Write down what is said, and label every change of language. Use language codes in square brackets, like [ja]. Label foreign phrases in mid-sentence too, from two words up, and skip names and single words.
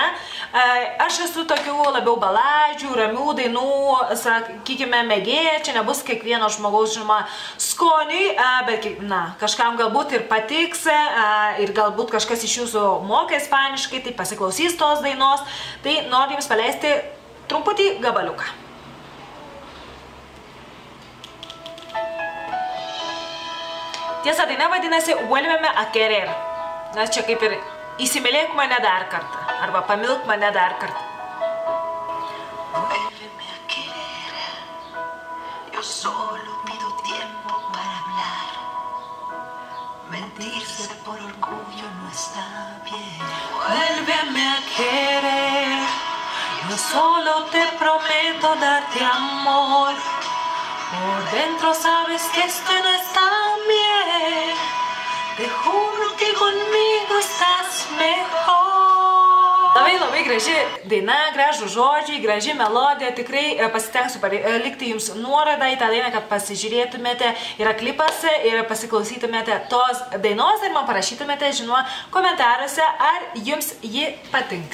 [lt] Aš esu tokių labiau baladžių, ramių dainų, sakykime, mėgėja, čia nebus kiekvieno žmogaus, žinoma, skoniui, bet, kažkam galbūt ir patiks, ir galbūt kažkas iš jūsų moka ispaniškai, tai pasiklausys tos dainos, tai noriu jums paleisti trumputį gabaliuką. Tiesa, daina vadinasi Vuélveme a querer. Nes čia kaip ir įsimylėk mane dar kartą. Arba pamilk mane dar kartą. [es] Vuélveme a querer. Yo solo pido tiempo para hablar. Mentirse por orgullo no está bien. Vuélveme a querer. Yo solo te prometo darte amor. Por dentro sabes que esto no está bien. Te juro que conmigo estás mejor. [lt] Labai graži daina, gražų žodžiai, graži melodija. Tikrai pasitengsiu palikti jums nuorodą į tą dainą, kad pasižiūrėtumėte, yra klipas ir pasiklausytumėte tos dainos ir man parašytumėte, žinoma, komentaruose, ar jums ji patinka.